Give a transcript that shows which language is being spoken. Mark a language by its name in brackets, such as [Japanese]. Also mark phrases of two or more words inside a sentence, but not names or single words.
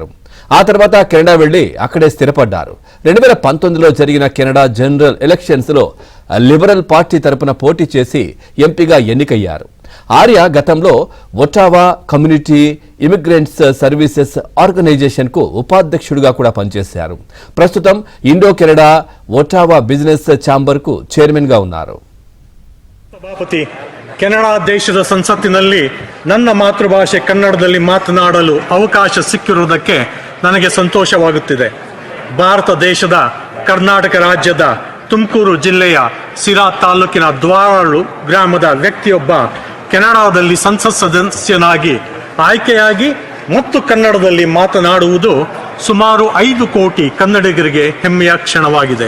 [Telugu] ఆ తర్వాత కెనడా వెళ్లి అక్కడే స్థిరపడ్డారు. 2019లో జరిగిన కెనడా జనరల్ ఎలక్షన్స్లో లిబరల్ పార్టీ తరపున పోటీ చేసి ఎంపీగా ఎన్నికయ్యారు. ఆర్య గతంలో ఒటావా కమ్యూనిటీ ఇమిగ్రెంట్స్ సర్వీసెస్ ఆర్గనైజేషన్కు ఉపాధ్యక్షుడిగా కూడా పనిచేశారు. ప్రస్తుతం ఇండో కెనడా ఒటావా బిజినెస్ ఛాంబర్కు చైర్మన్గా ఉన్నారు. [Kannada] ಸಭಾಪತಿ, ಕೆನಡಾ ದೇಶದ ಸಂಸತ್ತಿನಲ್ಲಿ ನನ್ನ ಮಾತೃಭಾಷೆ ಕನ್ನಡದಲ್ಲಿ ಮಾತನಾಡಲು ಅವಕಾಶ ಸಿಕ್ಕಿರುವುದಕ್ಕೆ ನನಗೆ ಸಂತೋಷವಾಗುತ್ತಿದೆ. ಭಾರತ ದೇಶದ ಕರ್ನಾಟಕ ರಾಜ್ಯದ ತುಮಕೂರು ಜಿಲ್ಲೆಯ ಸಿರಾ ತಾಲೂಕಿನ ದ್ವಾರಾಳು ಗ್ರಾಮದ ವ್ಯಕ್ತಿಯೊಬ್ಬ ಕೆನಡಾದಲ್ಲಿ ಸಂಸತ್ ಸದಸ್ಯನಾಗಿ ಆಯ್ಕೆಯಾಗಿ ಮತ್ತು ಕನ್ನಡದಲ್ಲಿ ಮಾತನಾಡುವುದು ಸುಮಾರು 5 ಕೋಟಿ ಕನ್ನಡಿಗರಿಗೆ ಹೆಮ್ಮೆಯ ಕ್ಷಣವಾಗಿದೆ.